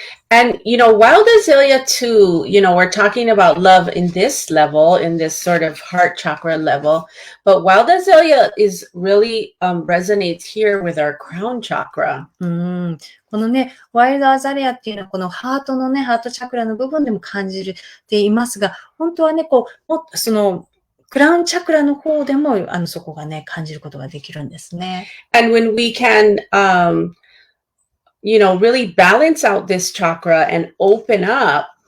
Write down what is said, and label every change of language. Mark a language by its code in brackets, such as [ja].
[en] And, wild azalea too, we're talking about love in this level, in this sort of heart chakra level, but wild azalea is really resonates here with our crown chakra. [ja] このね、ワイルドアザレアっていうのはこのハートのね、ハートチャクラの部分でも感じていますが、本当はね、こう、その、クラウンチャクラの方でも、そこがね、感じることができるんですね。 [en] And when we can, really balance out this chakra and open up